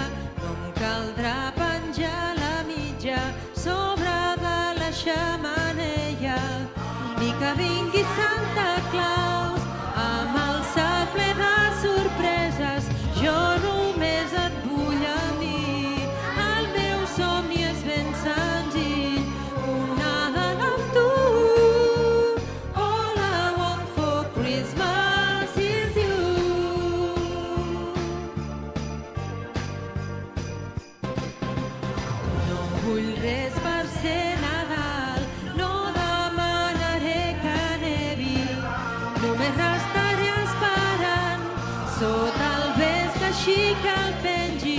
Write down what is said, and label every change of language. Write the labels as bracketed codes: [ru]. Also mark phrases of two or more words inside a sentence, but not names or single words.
[ca] No em caldrà penjar la mitja sobre de la xemeneia, ni que vingui Santa Claus amb el sac ple de sorpreses. Jo només et vull a mi, el meu somni és ben senzill, un Nadal amb tu. [en] All I want for Christmas is you. [ca] No vull res per ser Nadal, no demanaré que nevi, només restaré esperant sota el vesc així que el pengi.